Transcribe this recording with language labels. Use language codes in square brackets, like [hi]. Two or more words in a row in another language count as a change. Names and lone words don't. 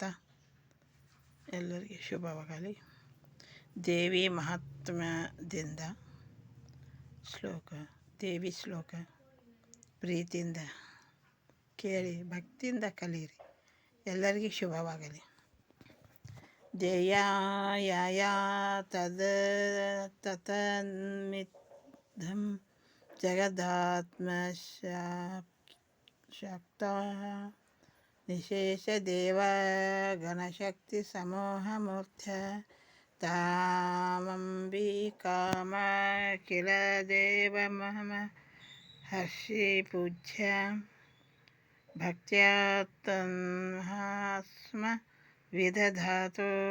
[kn] ಎಲ್ಲರಿಗೆ ಶುಭವಾಗಲಿ. ದೇವಿ ಮಹಾತ್ಮ್ಯದಿಂದ ದೇವಿ ಶ್ಲೋಕ ಪ್ರೀತಿಯಿಂದ ಕೇಳಿ ಭಕ್ತಿಯಿಂದ ಕಲಿಯಿರಿ. ಎಲ್ಲರಿಗೂ ಶುಭವಾಗಲಿ. [sa] ಧ್ಯೇಯಾಯ ತದ ತನ್ಮಿಧಂ ಜಗದಾತ್ಮಶಕ್ತ ನಿಶೇಷದೇವ ಗಣಶಕ್ತಿ ಸಮೂಹಮೂರ್ತ್ಯ ತಾಮಂಬಿಕಾಮಖಿಲ ದೇವಮಹಮ ಹರ್ಷಿ ಪೂಜ್ಯ ಭಕ್ತ್ಯಾ ತನ್ಹಾಸ್ಮ ವಿದಧಾತು